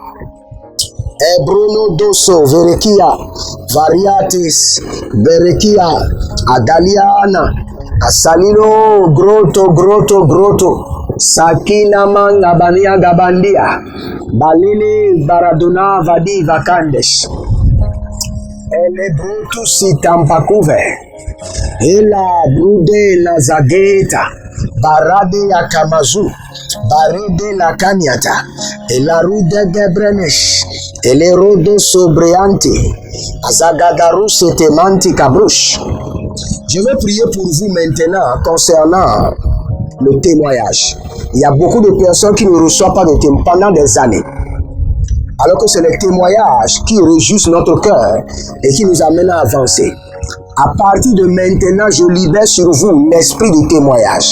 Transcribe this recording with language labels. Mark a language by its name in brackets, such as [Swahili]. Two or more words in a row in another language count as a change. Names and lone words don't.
[French] Ebruno doso verekia variatis berekia adaliana asalino groto sakina manga bania gabandia balili baradona vadi vakandes ele brutu sitampakuve ela brude la zageta barade ya kamazu barede la kanyata ela rude gebrenesh ele rodo sobreanti azagadarus temanti kabrush. Je vais prier pour vous maintenant concernant le témoignage. Il y a beaucoup de personnes qui ne reçoivent pas de témoignage pendant des années. Alors que c'est les témoignages qui réjouissent notre cœur et qui nous amènent à avancer. À partir de maintenant, je libère sur vous l'esprit du témoignage.